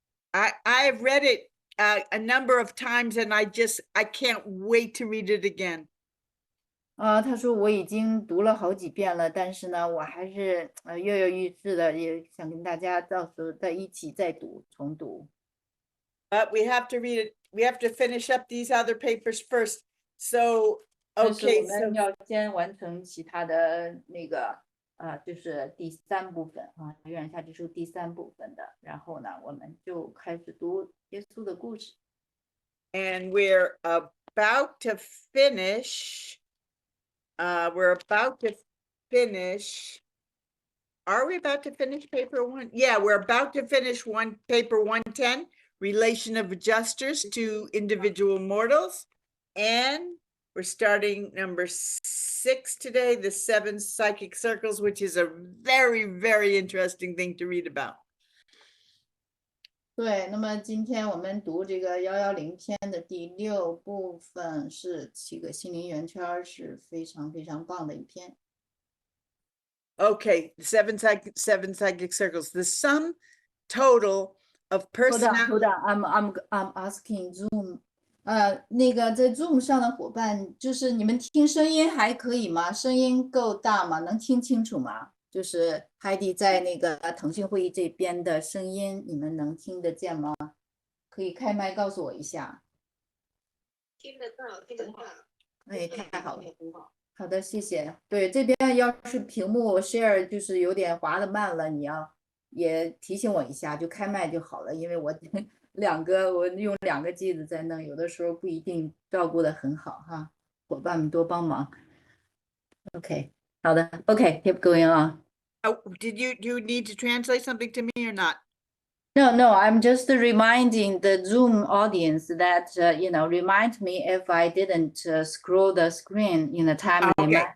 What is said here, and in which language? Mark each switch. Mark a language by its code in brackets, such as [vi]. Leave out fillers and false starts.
[en] I've read it a number of times, and I can't wait to read it again. [zh] 他说我已经读了好几遍了，但是呢，我还是跃跃欲试的，也想跟大家到时候再一起再读重读。 [en] But we have to read it. We have to finish up these other papers first. So okay, [zh] 我们要先完成其他的那个就是第三部分啊，《与海蒂读玉书》第三部分的。然后呢，我们就开始读耶稣的故事。 [en] And we're about to finish. We're about to finish. Are we about to finish paper 1? Yeah, we're about to finish paper 110, relation of adjusters to individual mortals. And we're starting number 6 today, the 7 psychic circles, which is a very, very interesting thing to read about. [zh] 对，那么今天我们读这个110篇的第6部分是7个心灵圆圈，是非常非常棒的一篇。 [en] Okay, seven psychic circles. The sum total of personality. Hold on, I'm asking Zoom. [zh] 那个在 Zoom 上的伙伴，就是你们听声音还可以吗？声音够大吗？能听清楚吗？就是Heidi在那个腾讯会议这边的声音，你们能听得见吗？可以开麦告诉我一下。听得到，听得到。哎，太好了。好的，谢谢。对，这边要是屏幕 share 就是有点滑的慢了，你要也提醒我一下，就开麦就好了，因为我我用2个机子在弄，有的时候不一定照顾得很好哈，伙伴们多帮忙。 [en] OK， [zh] 好的 [en] ，OK，keep going on。 Oh, do you need to translate something to me or not? No, I'm just reminding the Zoom audience that, remind me if I didn't scroll the screen in a timely manner.